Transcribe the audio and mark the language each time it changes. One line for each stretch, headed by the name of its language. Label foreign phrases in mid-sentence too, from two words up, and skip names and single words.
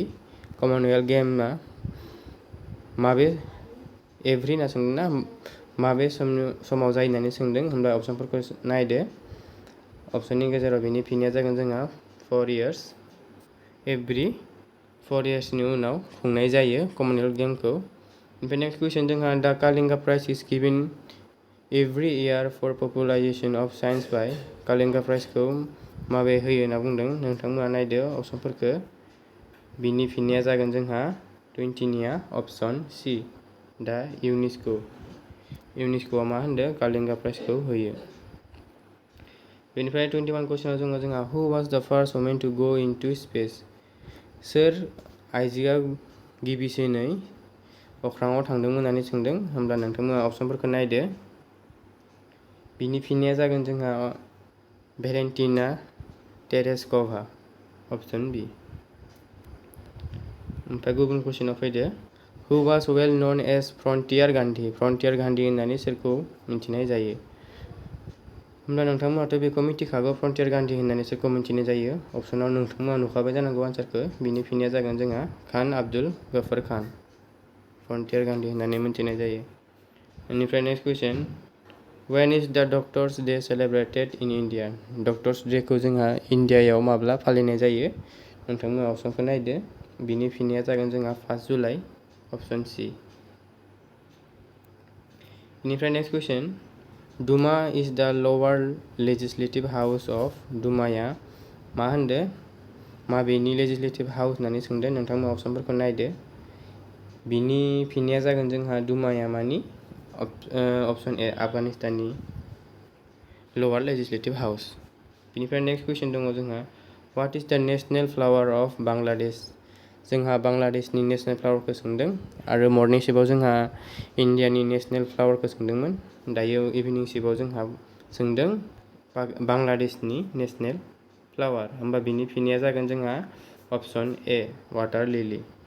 Bodo: कमनवेल्थ गेमआ माबे एभ्री होनना सोंदों ना माबे समाव जायो होननानै सोंदों। होमब्ला अपसनफोरखौ नायदो। अपसननि गेजेराव बेनि फिननाया जागोन जोंहा 4 years। एभ्री 4 yearsनि उनाव खुंनाय जायो कमनवेल्थ गेमखौ।
English: ओमफ्राय next question जोंहा, the Kalinga Prize is given every year for popularisation of science by?
Bodo: कालिंगा प्राइजखौ माबे होयो होनना बुंदों। नोंथांमोना नायदो अपसनफोरखौ। बिनि फिननाया जागोन जोंहा 20निया अपसन सी, दा इउनेस्क'आ मा होनदों कालिंगा प्राइजखौ होयो। बेनिफ्राय 21 कुइसनाव जोंहा
English: who was the first woman to go into space?
Bodo: सोर आइजोआ गिबिसिनै अख्राङाव थांदोंमोन होननानै सोंदों। होमब्ला नोंथांमोना अपसनफोरखौ नायदो। बिनि फिननाया जागोन जोंहा भेलेन्टिना टेरेस्क'भा, अपसन बी। ओमफ्राय गुबुन कुइसनाव फैदो,
English: who was well known as Frontier Gandhi?
Bodo: फ्रन्टियार गान्धी होननानै सोरखौ मिन्थिनाय जायो? होमब्ला नोंथांमोनाथ' बेखौ मिथिखागौ फ्रन्टियार गान्धी होननानै सोरखौ मिन्थिनाय जायो। अपसनाव नोंथांमोना नुखाबाय जानांगौ आन्सारखौ। बिनि फिननाया जागोन जोंहा खान आब्दुल गफर खान, फ्रन्टियार गान्धी होननानै मिन्थिनाय जायो।
English: बेनिफ्राय next question, when is the Doctors' Day celebrated in India?
Bodo: डक्टर्स डेखौ जोंहा इन्डियायाव माब्ला फालिनाय जायो? नोंथांमोना अपसनखौ नायदो। बिनि फिननाया जागोन जोंहा 1 जुलाइ, अपसन सी।
English: बेनिफ्राय next question, Duma is the lower legislative house of?
Bodo: डुमाया मा होनदो माबेनि
English: legislative house
Bodo: होननानै सोंदों। नोंथांमोना अपसनफोरखौ नायदो। बिनि फिननाया जागोन जोंहा डुमाया मानि अपसन ए, आफगानिस्ताननि
English: lower legislative house.
Bodo: बेनिफ्राय
English: next question
Bodo: दङ जोंहा,
English: what is the national flower of Bangladesh?
Bodo: जोंहा बांलादेशनि
English: national flower
Bodo: सोंदों आरो
English: morning shift
Bodo: जोंहा इन्डियानि
English: national flower
Bodo: सोंदोंमोन। दायो
English: evening shift
Bodo: जोंहा सोंदों बांलादेशनि
English: national flower.
Bodo: होमबा बिनि फिननाया जागोन जोंहा अपसन ए,
English: water lily.